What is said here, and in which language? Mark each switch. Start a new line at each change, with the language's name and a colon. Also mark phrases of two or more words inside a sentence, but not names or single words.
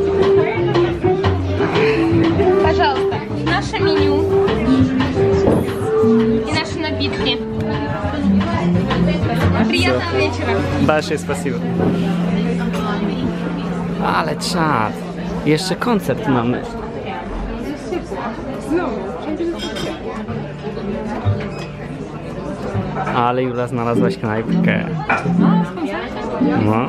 Russian: Пожалуйста, наше меню и наши напитки. Приятного вечера. Большое спасибо.
Polish: Ale czad. Jeszcze koncert mamy. Ale Jula znalazłaś knajpkę. No.